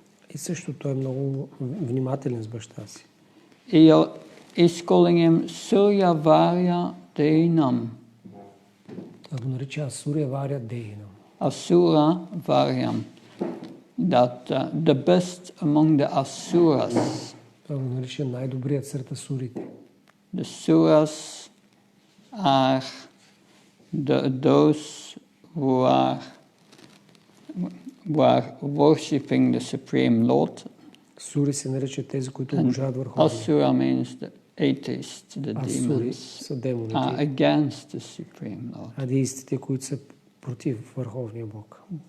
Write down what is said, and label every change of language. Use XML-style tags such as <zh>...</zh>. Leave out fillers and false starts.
<bg>И също той е много внимателен с баща си.</bg> <en>He's calling him Surya Varya Deinam.</en> <bg>Той го нарича Асуря Варя Дейнам.</bg> <en>Asura Varyam. That the best among the asuras.</en> <bg>Той го нарича най-добрият сред асурите.</bg> <en>The suras are those who are worshipping the Supreme Lord.</en> <bg>Сури се наричат тези, които обожават върховния.</bg> <en>Asura means the atheists, the demons, are against the Supreme Lord.</en> <bg>А деистите, които са против върховния Бог.</bg>